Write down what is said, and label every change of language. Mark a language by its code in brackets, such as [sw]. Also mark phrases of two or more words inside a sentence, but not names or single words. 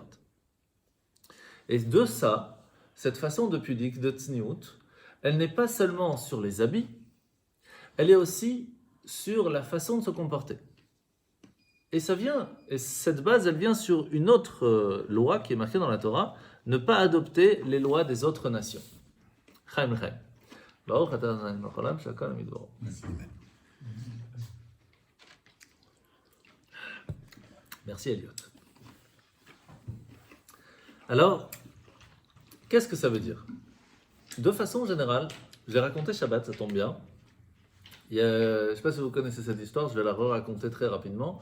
[fr] Et de ça, cette façon de pudique, de tsniout, elle n'est pas seulement sur les habits, elle est aussi sur la façon de se comporter. Et cette base, elle vient sur une autre loi qui est marquée dans la Torah, ne pas adopter les lois des autres nations. Chaim Chaim. [he] ברוך אתה אדוני מלך העולם שהכל מדברו. [fr] Merci Elliot. Alors, qu'est-ce que ça veut dire? De façon générale, je l'ai raconté Shabbat, ça tombe bien. Je ne sais pas si vous connaissez cette histoire, je vais la raconter très rapidement.